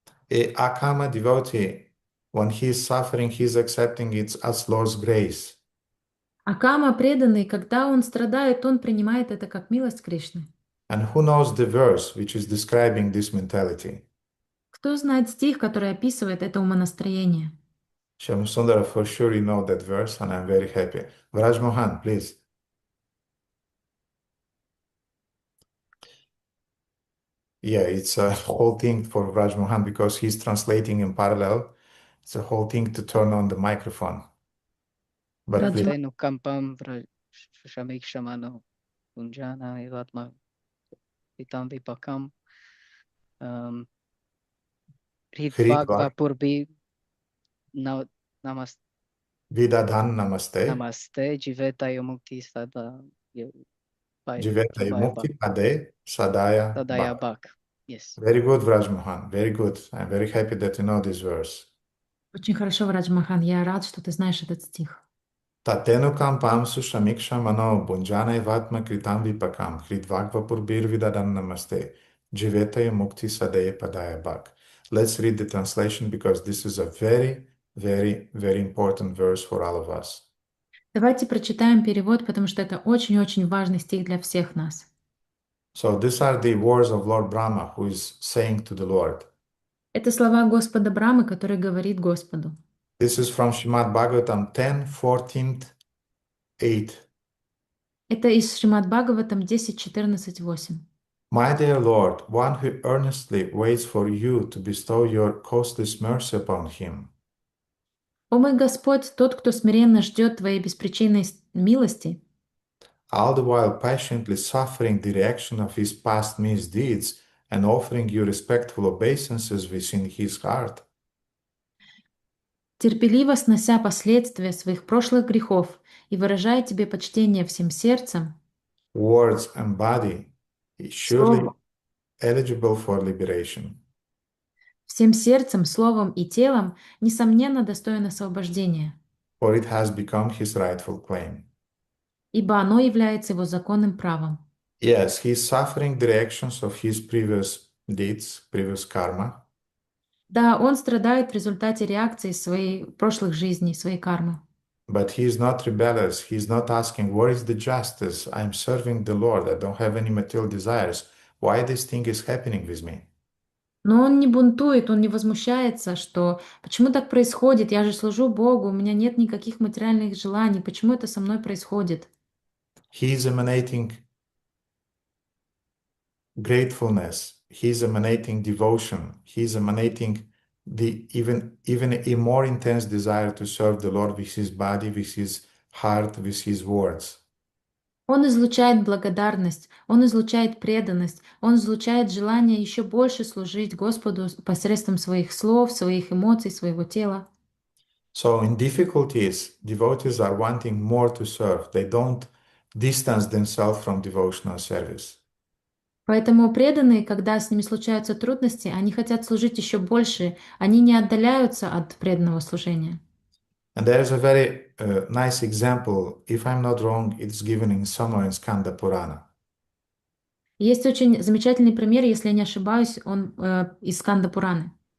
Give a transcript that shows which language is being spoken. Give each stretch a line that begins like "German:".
English: A akama devotee, when he is suffering, he is accepting it as Lord's grace.
Russian: А кама преданный, когда он страдает, он принимает это как милость Кришны.
English: And who knows the verse which is describing this mentality?
Russian: Кто знает стих, который описывает это умонастроение?
English: Shamsundara, for sure you know that verse, and I'm very happy. Vraj Mohan, please. Yeah, it's a whole thing for Vraj Mohan because he's translating in parallel. It's a whole thing to turn on the microphone. But please,
Sanskrit: Tenu kampam shamikshmano kunjana ivatma pitam vipakam Hridvar, hritvagva purbi namaste Vidadhan Namaste, namaste jiveta yomukti sada Jiveta Sadaya Mukti Pade Sadaya Bhak. Bhak.
English: Yes. Very good, Vraj Mohan. Very good. I'm very happy that you know this verse.
Russian: Очень хорошо, Врадж Махан, я рад, что ты знаешь этот стих.
Sanskrit: Tatenukam pam sushamiksha mano bunjana vatma kritam vipakam hridvakva purbir vidadan namaste jivetaya mukti sadaya padaya bhak.
English: Let's read the translation because this is a very, very, very important verse for all of us.
Russian: Давайте прочитаем перевод, потому что это очень-очень важный стих для всех нас.
English: So these are the words of Lord Brahma who is saying to the Lord.
Russian: Это слова Господа Брамы, который говорит Господу.
English: This is from Srimad Bhagavatam 10:14, 8.
Russian: Это из Шримад Бхагаватам 10.14.8.
English: My dear Lord, one who earnestly waits for you to bestow your costless mercy upon him,
Russian: О мой Господь, тот, кто смиренно ждет Твоей беспричинной милости,
English: all the while patiently suffering the reaction of his past misdeeds and offering you respectful obeisances within his heart,
Russian: терпеливо снося последствия своих прошлых грехов и выражая Тебе почтение всем сердцем,
English: words, and body, is surely
Russian: словом,
English: eligible for liberation.
Russian: всем сердцем, словом и телом, несомненно, достоин освобождения,
English: For it has become his rightful claim.
Russian: ибо оно является его законным правом.
English: Yes, he is suffering the reactions of his previous deeds, previous karma,
Russian: Да, он страдает в результате реакции своей прошлых жизней, своей кармы.
English: but he is not rebellious. He is not asking, "Where is the justice? I am serving the Lord. I don't have any material desires. Why this thing is happening with me?"
Russian: Но он не бунтует, он не возмущается, что почему так происходит? Я же служу Богу, у меня нет никаких материальных желаний, почему это со мной происходит?
English: He is emanating gratefulness. He is emanating devotion. He is emanating the even a more intense desire to serve the Lord with his body, with his heart, with his words.
Russian: Он излучает благодарность, он излучает преданность, он излучает желание еще больше служить Господу посредством своих слов, своих эмоций, своего тела.
English: So in difficulties, devotees are wanting more to serve. They don't distance themselves from devotional service.
Russian: Поэтому преданные, когда с ними случаются трудности, они хотят служить еще больше, они не отдаляются от преданного служения.
English: And there's a very nice example. If I'm not wrong, it's given in somewhere in Skanda Purana.
Russian: Есть очень замечательный пример, если я не ошибаюсь, он из Сканда Пураны.